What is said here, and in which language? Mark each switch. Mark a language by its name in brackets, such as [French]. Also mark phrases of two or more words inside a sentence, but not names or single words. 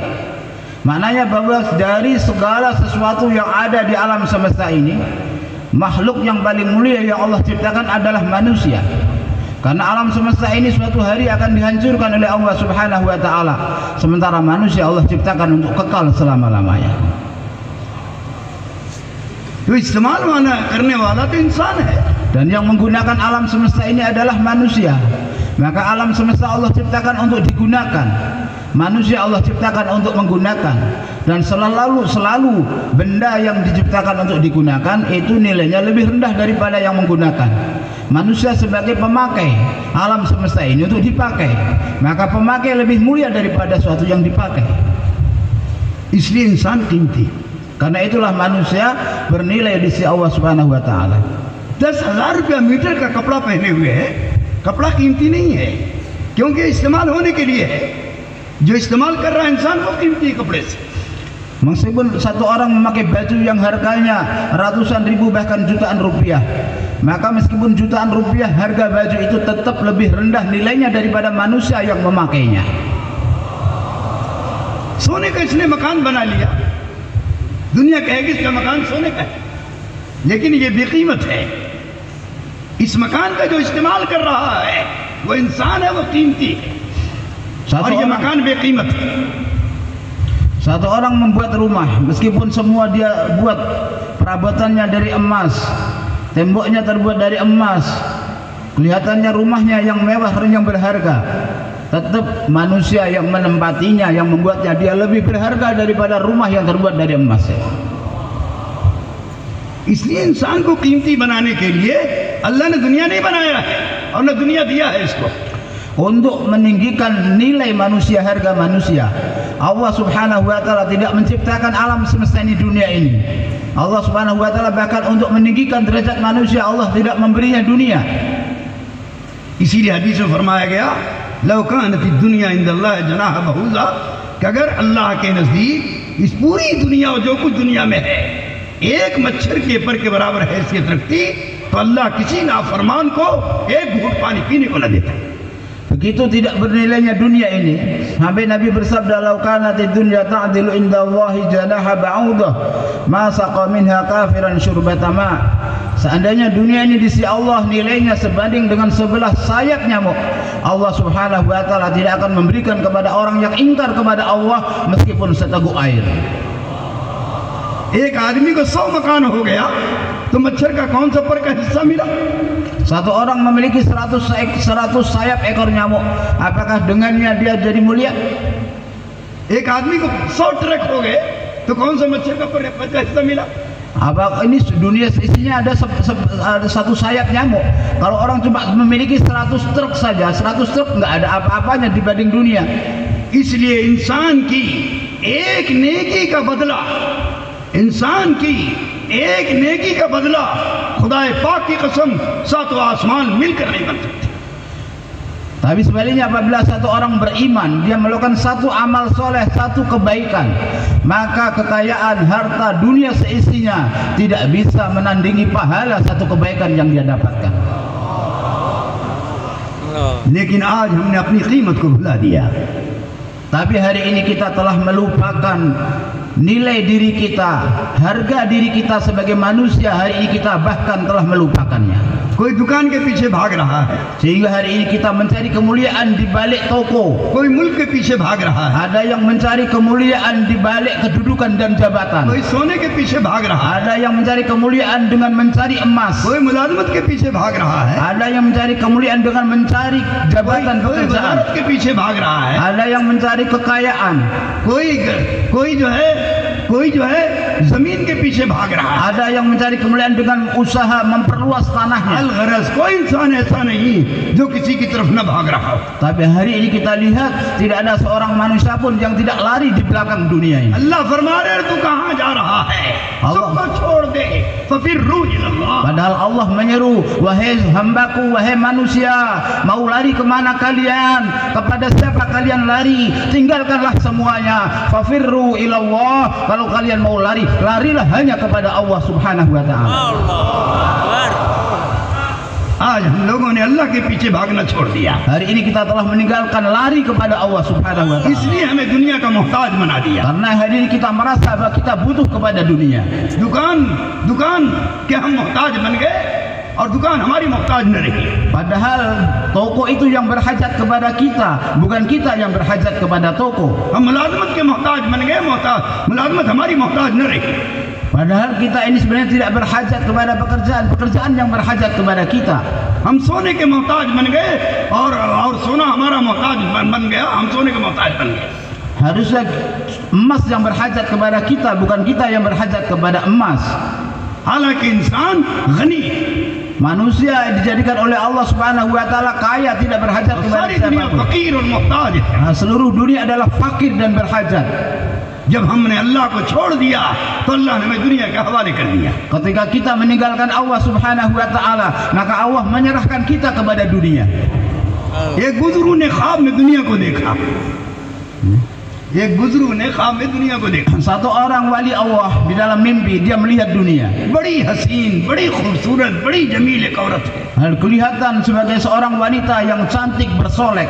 [Indonesian] Maknanya bahwa dari segala sesuatu yang ada di alam semesta ini, makhluk yang paling mulia yang Allah ciptakan adalah manusia. Karena alam semesta ini suatu hari akan dihancurkan oleh Allah [Arabic] سبحانه وتعالى, [Indonesian] sementara manusia Allah ciptakan untuk kekal selama-lamanya. [Urdu] تو استعمال کرنے والا تو انسان ہے, [Indonesian] dan yang menggunakan alam semesta ini adalah manusia. Maka alam semesta Allah ciptakan untuk digunakan, manusia Allah ciptakan untuk menggunakan, dan selalu benda yang diciptakan untuk digunakan itu nilainya lebih rendah daripada yang menggunakan. Manusia sebagai pemakai alam semesta ini untuk dipakai, maka pemakai lebih mulia daripada suatu yang dipakai. [Urdu] اسلیے انسان قیمتی, [Indonesian] karena itulah manusia bernilai di sisi Allah [Arabic] سبحانه وتعالى. [Urdu] 10,000 روپیہ میٹر کا کپڑا پہنے ہوئے ہے، کپڑا قیمتی نہیں ہے کیونکہ استعمال ہونے کے لیے ہے. جو استعمال کر رہا ہے انسان وہ قیمتی کپڑے سے. [Indonesian] Meskipun satu orang memakai baju yang harganya ratusan ribu bahkan jutaan rupiah, maka meskipun jutaan rupiah harga baju itu tetap lebih rendah nilainya daripada manusia yang memakainya. [Urdu] سونے کا اسنے مکان بنا لیا، دنیا کہے گی اسکا مکان سونے کا ہے، لیکن یہ بےقیمت ہے. اس مکان کا جو استعمال کر رہا ہے وہ انسان ہے، وہ قیمتی ہے، اور یہ مکان بےقیمت ہے. [Indonesian] Satu orang membuat rumah, meskipun semua dia buat perabotannya dari emas, temboknya terbuat dari emas, kelihatannya rumahnya yang mewah, yang berharga, tetap manusia yang menempatinya, yang membuatnya, dia lebih berharga daripada rumah yang terbuat dari emas. [Urdu] اسلیے انسان کو قیمتی بنانے کے لیے اللہ نے دنیا نہیں بنایا ہے اور نہ دنیا دیا ہے اسکو. [Indonesian] untuk meninggikan nilai manusia, harga manusia. Allah [Arabic] سبحانه وتعالى [Indonesian] tidak menciptakan alam semesta ini, dunia ini. Allah [Arabic] سبحانه وتعالى [Indonesian] bahkan untuk meninggikan derajat manusia Allah tidak memberinya dunia. [Urdu] اسیلیے حدیث میں فرمایا گیا [Arabic] لو كانت الدنيا عندالله جناح بعوضة, [Urdu] کہ اگر اللہ کے نزدیک اس پوری دنیا اور جو کچھ دنیا میں ہے ایک مچھر کے پر کے برابر حیثیت رکھتی تو اللہ کسی نافرمان کو ایک گھونٹ پانی پینے کو نہ دیتا. [Indonesian] Begitu tidak bernilainya dunia ini, sampai Nabi bersabda, [Arabic] "لو كانت الدنيا تعدل عند الله جناح بعوضة، ما سقى منها كافرا شربة ماء." [Indonesian] Seandainya dunia ini di sisi Allah nilainya sebanding dengan sebelah sayap nyamuk, Allah [Arabic] سبحانه وتعالى [Indonesian] tidak akan memberikan kepada orang yang ingkar kepada Allah meskipun seteguk air. [Urdu] ایک آدمی کو 100 مکان ہو گیا تو مچھر کا کون سا پر کا حصہ ملا? [Indonesian] Satu orang memiliki 100 sayap ekor nyamuk, apakah dengannya dia jadi mulia? [Urdu] ایک آدمی کو 100 ٹرک ہو گئے تو کون سا مچھر کا پر کا حصہ ملا? [Indonesian] Apa ini dunia isinya ada satu sayap nyamuk. Kalau orang cuma memiliki 100 truk saja, 100 truk nggak ada apa-apanya dibanding dunia. [Urdu] اسلیے انسان کی ایک نیکی کا بدلہ، انسان کی ایک نیکی کا بدلہ خدائے پاک کی قسم ساتوں آسمان ملکر نہیں بن سکتے. [Indonesian] Tapi sebaliknya apabila satu orang beriman, dia melakukan satu amal soleh, satu kebaikan, maka kekayaan harta dunia seisinya tidak bisa menandingi pahala satu kebaikan yang dia dapatkan. [Urdu] لیکن آج ہمنے اپنی قیمت کو بھلا دیا. [Indonesian] Tapi hari ini kita telah melupakan nilai diri kita, harga diri kita sebagai manusia. Hari ini kita bahkan telah melupakannya. [Urdu] کوئی دکان کے پیچھے بھاگ رہا ہے, [Indonesian] Sehingga hari ini kita mencari kemuliaan di balik toko. [Urdu] کوئی ملک کے پیچھے بھاگ رہا ہے, [Indonesian] Ada yang mencari kemuliaan di balik kedudukan dan jabatan. [Urdu] کوئی سونے کے پیچھے بھاگ رہا ہے, [Indonesian] Ada yang mencari kemuliaan dengan mencari emas. [Urdu] کوئی ملازمت کے پیچھے بھاگ رہا ہے, [Indonesian] Ada yang mencari kemuliaan dengan mencari jabatan [Urdu] कोई [Indonesian] pekerjaan. [Urdu] وزارت کے پیچھے بھاگ رہا ہے, [Indonesian] Ada yang mencari kekayaan. [Urdu] کوئی جو ہے زمین کے پیچھے بھاگ رہا ہے. [Indonesian] Ada yang mencari kemuliaan dengan usaha memperluas tanahnya. [Urdu] الغرض کوئی انسان ایسا نہیں جو کسی کی طرف نہ بھاگ رہا ہو. [Indonesian] Tapi hari ini kita lihat tidak ada seorang manusia pun yang tidak lari di belakang dunia ini. [Urdu] اللہ فرما رہے ہیں تو کہاں جا رہا ہے، سبکو چھوڑ دے [Arabic] ففروا إلى الله. [Indonesian] Padahal Allah menyeru, wahai hambaku, wahai manusia, mau lari kemana kalian? Kepada siapa kalian lari? Tinggalkanlah semuanya. [Arabic] ففروا إلى الله. [Indonesian] Kalau kalian mau lari, larilah hanya kepada Allah [Arabic] سبحانه وتعالى. [Urdu] آج ہم لوگوں نے اللہ کے پیچھے بھاگنا چھوڑ دیا, [Indonesian] Hari ini kita telah meninggalkan lari kepada Allah [Arabic] سبحانه وتعالى. [Urdu] اسلیے ہمیں دنیا کا محتاج بنا دیا. [Indonesian] Karena hari ini kita merasa bahwa kita butuh kepada dunia. [Urdu] دکان کے ہم محتاج بن گئے اور دکان ہماری محتاج نہ رہی. [Indonesian] Padahal toko itu yang berhajat kepada kita, bukan kita yang berhajat kepada toko. [Urdu] ہم ملازمت کے محتاج بن گئے، ملازمت ہماری محتاج نہ رہی. [Indonesian] Padahal kita ini sebenarnya tidak berhajat kepada pekerjaan yang berhajat kepada kita. [Urdu] ہم سونے کے محتاج بن گئے اور سونا ہمارا محتاج بن گیا، ہم سونے کے محتاج بن گئے. [Indonesian] Harusnya emas yang berhajat kepada kita, bukan kita yang berhajat kepada emas. [Urdu] حالانکہ انسان غنی, [Indonesian] Manusia dijadikan oleh Allah [Arabic] سبحانه وتعالى [Indonesian] kaya, tidak berhajat kepada [Urdu] ساری دنیا [Indonesian] siapapun. [Urdu] فقیر اور محتاج ہے. [Indonesian] Seluruh dunia adalah fakir dan berhajat. [Urdu] جب ہمنے اللہ کو چھوڑ دیا تو اللہ نے ہمیں دنیا کے حوالے کر دیا. [Indonesian] Ketika kita meninggalkan Allah [Arabic] سبحانه وتعالى, [Indonesian] maka Allah menyerahkan kita kepada dunia. [Urdu] ایک بزرگ نے خواب میں دنیا کو دیکھا، ایک بزرگ نے خواب میں دنیا کو دیکھا. [Indonesian] Satu orang wali Allah di dalam mimpi dia melihat dunia. [Urdu] بڑی حسین، بڑی خوبصورت، بڑی جمیل ایک عورت ہے. [Indonesian] Hal kelihatan sebagai seorang wanita yang cantik bersolek.